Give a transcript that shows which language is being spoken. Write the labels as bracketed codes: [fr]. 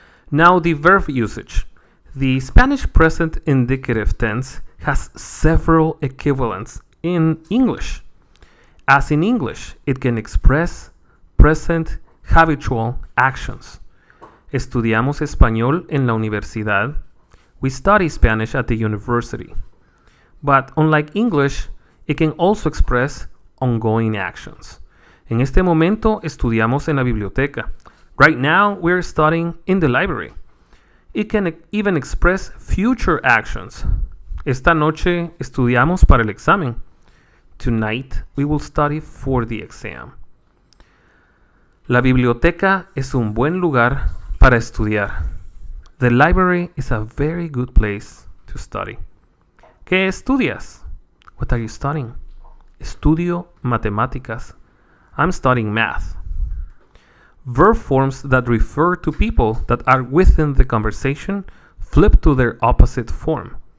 [en] Now the verb usage. The Spanish present indicative tense has several equivalents in English. As in English, it can express present habitual actions. [es] Estudiamos español en la universidad. [en] We study Spanish at the university. But unlike English, it can also express ongoing actions. [es] En este momento estudiamos en la biblioteca. [en] Right now, we're studying in the library. It can even express future actions. [es] Esta noche estudiamos para el examen. [en] Tonight, we will study for the exam. [es] La biblioteca es un buen lugar para estudiar. [en] The library is a very good place to study. [es] ¿Qué estudias? [en] What are you studying? [es] Estudio matemáticas. [en] I'm studying math. Verb forms that refer to people that are within the conversation flip to their opposite form.